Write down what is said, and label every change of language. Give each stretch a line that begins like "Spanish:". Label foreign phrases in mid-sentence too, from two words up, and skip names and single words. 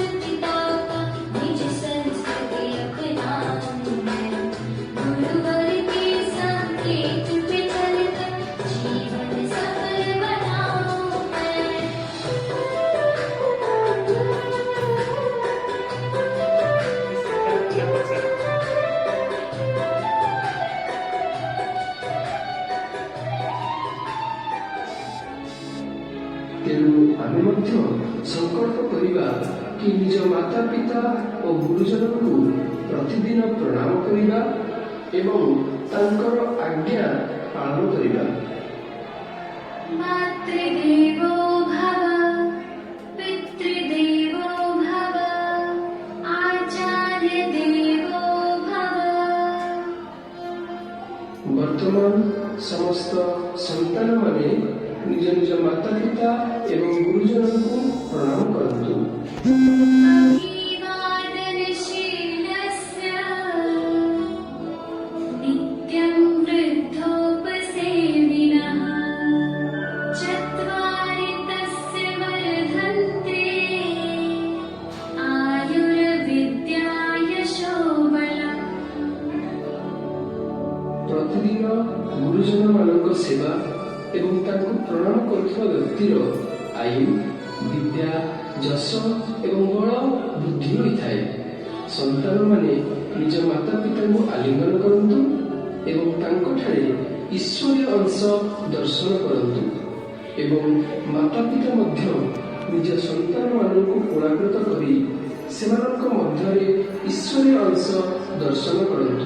Hindi: पिता का निज संस्कृति अपनाऊं मैं, गुरुवर के संकेत पे चलकर जीवन सफल बनाऊं मैं।
Odia: ତେଣୁ ଆମେ ମଧ୍ୟ ସଂକଳ୍ପ କରିବା କି ନିଜ ମାତା ପିତା ଓ ଗୁରୁଜନଙ୍କୁ ପ୍ରତିଦିନ ପ୍ରଣାମ କରିବା ଏବଂ ତାଙ୍କର ଆଜ୍ଞା ପାଳନ କରିବା।
Sanskrit: मातृदेवो भव, पितृदेवो भव, आचार्यदेवो भव।
Odia: ବର୍ତ୍ତମାନ ସମସ୍ତ ସନ୍ତାନମାନେ ନିଜ ନିଜ ମାତା ପିତା ଏବଂ ଗୁରୁଜନଙ୍କୁ ପ୍ରଣାମ କରନ୍ତୁ।
Sanskrit: अभिवादनशीलस्य नित्यं वृद्धोपसेविनः चत्वारि तस्य वर्धन्ते आयुर्विद्या यशो बलम्।
Odia: ପ୍ରତିଦିନ ଗୁରୁଜନମାନଙ୍କ ସେବା ଏବଂ ତାଙ୍କୁ ପ୍ରଣାମ କରୁଥିବା ବ୍ୟକ୍ତିର ଆୟୁ, ବିଦ୍ୟା, ଯଶ ଏବଂ ବଳ ବୃଦ୍ଧି ହୋଇଥାଏ। ସନ୍ତାନମାନେ ନିଜ ମାତା ପିତାଙ୍କୁ ଆଲିଙ୍ଗନ କରନ୍ତୁ ଏବଂ ତାଙ୍କଠାରେ ଈଶ୍ୱରୀୟ ଅଂଶ ଦର୍ଶନ କରନ୍ତୁ ଏବଂ ମାତା ପିତା ମଧ୍ୟ ନିଜ ସନ୍ତାନମାନଙ୍କୁ କୋଳାଗ୍ରତ କରି ସେମାନଙ୍କ ମଧ୍ୟରେ ଈଶ୍ୱରୀୟ ଅଂଶ ଦର୍ଶନ କରନ୍ତୁ।